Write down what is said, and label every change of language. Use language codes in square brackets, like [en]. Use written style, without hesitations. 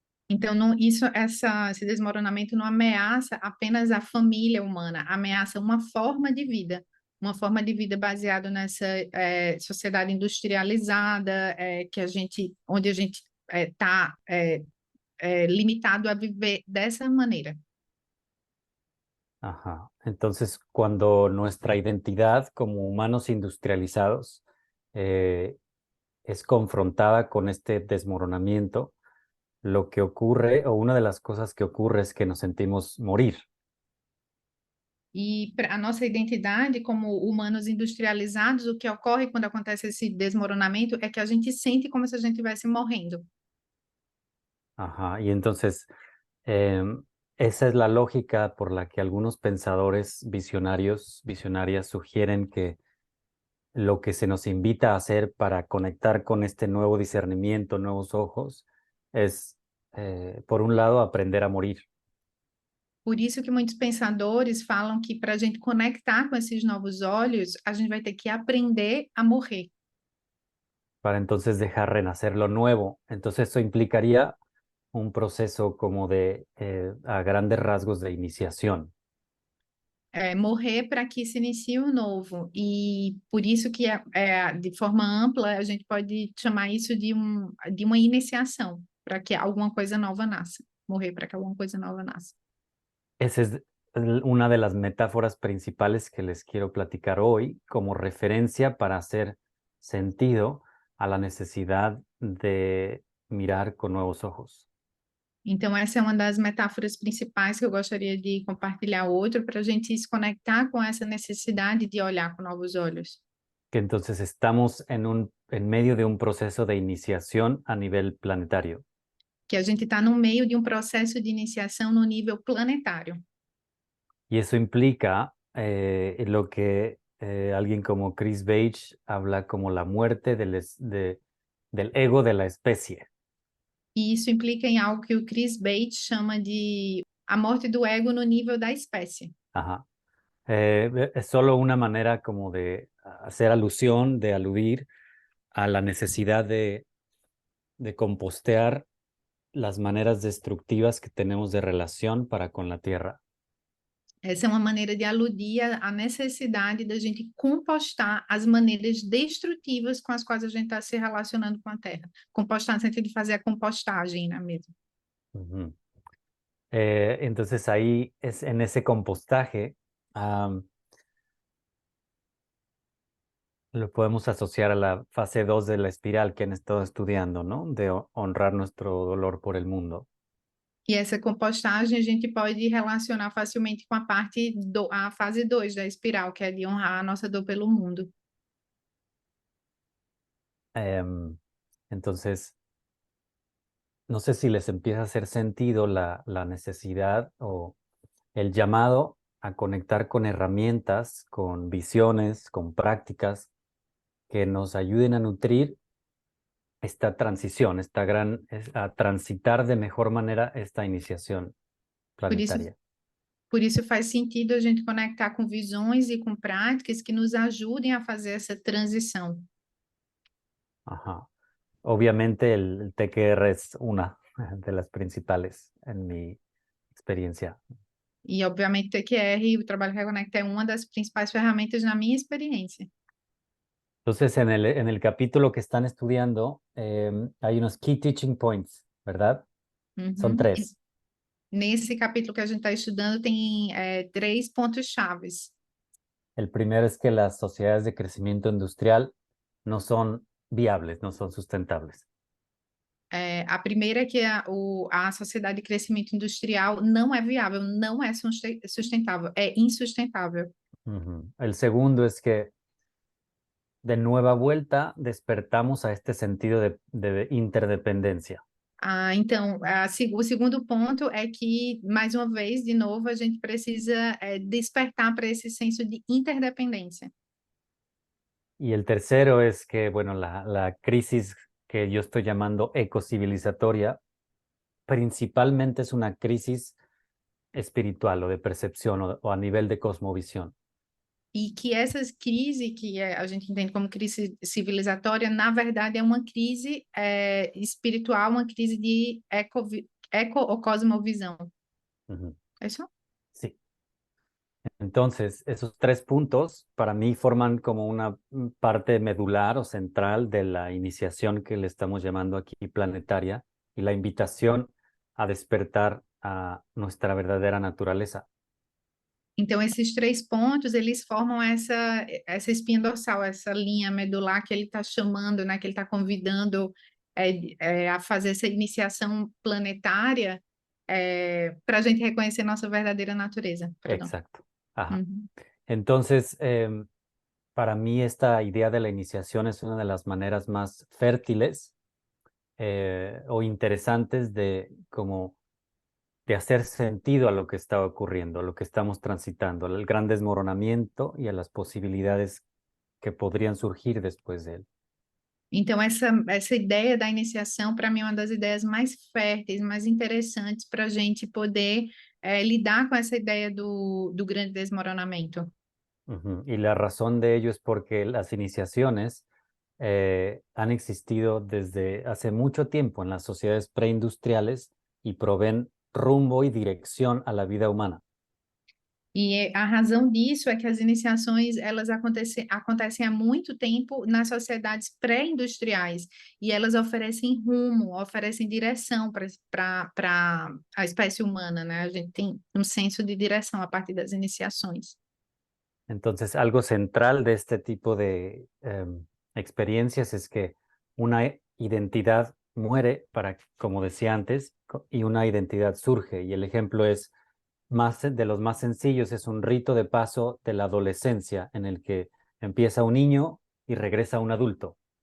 [pt] Então, esse desmoronamento não ameaça apenas a família humana, ameaça uma forma de vida baseada nessa sociedade industrializada, onde a gente está limitado a viver dessa maneira. Ajá. [es] Entonces, cuando nuestra identidad como humanos industrializados es confrontada con este desmoronamiento, lo que ocurre, o una de las cosas que ocurre es que nos sentimos morir. [pt] E a nossa identidade como humanos industrializados, o que ocorre quando acontece esse desmoronamento é que a gente sente como se a gente estivesse morrendo. Ajá. [es] Y entonces, esa es la lógica por la que algunos pensadores visionarias sugieren que lo que se nos invita a hacer para conectar con este nuevo discernimiento, nuevos ojos, es, por un lado, aprender a morir. [pt] Por isso que muitos pensadores falam que para a gente conectar com esses novos olhos, a gente vai ter que aprender a morrer. [es] Para entonces dejar renacer lo nuevo. Entonces eso implicaría un proceso como a grandes rasgos de iniciación. [pt] Morrer para que se inicie o novo. E por isso que, de forma ampla, a gente pode chamar isso de uma iniciação, para que alguma coisa nova nasça. Morrer para que alguma coisa nova nasça. [es] Esa es una de las metáforas principales que les quiero platicar hoy como referencia para hacer sentido a la necesidad de mirar con nuevos ojos. [pt] Então, essa é uma das metáforas principais que eu gostaria de compartilhar outro, para a gente se conectar com essa necessidade de olhar com novos olhos. [es] Que entonces estamos en medio de un proceso de iniciación a nivel planetario. [pt] Que a gente está no meio de um processo de iniciação no nível planetário. [es] Y eso implica lo que alguien como Chris Beige habla como la muerte del ego de la especie. [pt] E isso implica em algo que o Chris Bates chama de a morte do ego no nível da espécie. Ajá. [es] Es solo una manera como de hacer alusión, de aludir a la necesidad de compostear las maneras destructivas que tenemos de relación para con la tierra. [pt] Essa é uma maneira de aludir à necessidade da gente compostar as maneiras destrutivas com as quais a gente está se relacionando com a Terra. Compostar no sentido de fazer a compostagem, né, mesmo. Ujú. [es] Entonces ahí en ese compostaje lo podemos asociar a la fase 2 de la espiral que han estado estudiando, ¿no? De honrar nuestro dolor por el mundo. [pt] E essa compostagem a gente pode relacionar facilmente com a fase 2 da espiral, que é de honrar a nossa dor pelo mundo. [es] Entonces, no sé si les empieza a hacer sentido la necesidad o el llamado a conectar con herramientas, con visiones, con prácticas que nos ayuden a nutrir esta transición, a transitar de mejor manera esta iniciación [pt] Por isso, [es] planetaria. [pt] por isso faz sentido a gente conectar com visões e com práticas que nos ajudem a fazer essa transição. Ajá. [es] Obviamente el TQR es una de las principales en mi experiencia. [pt] E, obviamente, o TQR e o Trabalho Reconecta é uma das principais ferramentas na minha experiência. [es] Entonces, en el capítulo que están estudiando, hay unos [en] key teaching points, [es] ¿verdad? Son 3. [pt] Nesse capítulo que a gente está estudando, tem 3 pontos chaves. [es] El primero es que las sociedades de crecimiento industrial no son viables, no son sustentables. [pt] A primeira é que a sociedade de crescimento industrial não é viável, não é sustentável, é insustentável. Ujú. [es] El segundo es que de nueva vuelta despertamos a este sentido de interdependencia. [pt] Então, o segundo ponto é que, mais uma vez, de novo, a gente precisa despertar para esse senso de interdependência. [es] Y el tercero es que, bueno, la crisis que yo estoy llamando ecocivilizatoria, principalmente es una crisis espiritual o de percepción o a nivel de cosmovisión. [pt] E que essas crises, que a gente entende como crise civilizatória, na verdade é uma crise espiritual, uma crise de eco ou cosmovisão. Ujú. [es] ¿Eso? Sí. Entonces, esos 3 puntos para mí forman como una parte medular o central de la iniciación que le estamos llamando aquí planetaria y la invitación a despertar a nuestra verdadera naturaleza. [pt] Então, esses 3 pontos, eles formam essa espinha dorsal, essa linha medular que ele está chamando, né, que ele está convidando a fazer essa iniciação planetária para a gente reconhecer nossa verdadeira natureza. Perdão. [es] Exacto. Ajá. Uhum. Entonces, para mí esta idea de la iniciación es una de las maneras más fértiles o interesantes de hacer sentido a lo que está ocurriendo, a lo que estamos transitando, al gran desmoronamiento y a las posibilidades que podrían surgir después de él. [pt] Então, essa ideia da iniciação, para mim, é uma das ideias mais férteis, mais interessantes para a gente poder lidar com essa ideia do grande desmoronamento. Ujú. [es] Y la razón de ello es porque las iniciaciones han existido desde hace mucho tiempo en las sociedades preindustriales y proveen rumbo y dirección a la vida humana. [pt] E a razão disso é que as iniciações, elas acontecem há muito tempo nas sociedades pré-industriais, e elas oferecem rumo, oferecem direção para a espécie humana, né? A gente tem um senso de direção a partir das iniciações. [es] Entonces, algo central de este tipo de experiencias es que una identidad muere para, como decía antes, y una identidad surge. Y el ejemplo es de los más sencillos, es un rito de paso de la adolescencia en el que empieza un niño y regresa un adulto.